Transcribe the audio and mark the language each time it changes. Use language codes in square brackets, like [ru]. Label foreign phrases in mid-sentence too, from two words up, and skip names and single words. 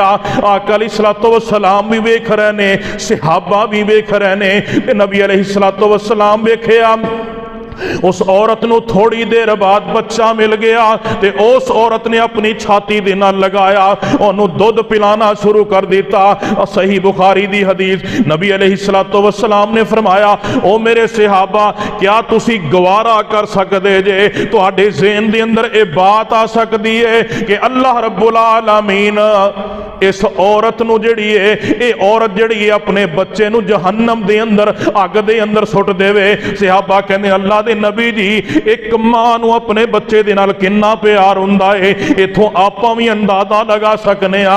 [pa] آقا [ar] عليه الصلاة والسلام [pa] وی ویکھ رہے نیں، صحابہ وی ویکھ رہے نیں، نبی [ar] عليه الصلاة والسلام [pa] ویکھیا اس عورت نوں تھوڑی دیر بعد بچہ مل گیا تے اس عورت نے اپنی چھاتی دے نال لایا، اونوں دُدھ پلانا شروع کر دتا. صحیح بخاری دی حدیث، نبی [ar] عليه الصلاة والسلام [pa] نے فرمایا، او میرے صحابہ، کیا تسی گوارا کر سکدے جے، تہاڈے ذہن دے اندر یہ بات آ سکدی ہے کہ [ar] الله رب العالمين [pa] اس عورت نوں جیہڑی ہے، یہ عورت جیہڑی ہے اپنے بچے نوں جہنم دے اندر اگ دے اندر سٹ دیوے. صحابہ کہندے اللہ دے نبی جی، اک ماں نوں اپنے بچے دے نال کنا پیار ہوندا ہے، ایتھوں آپاں وی اندازہ لا سکنے آں.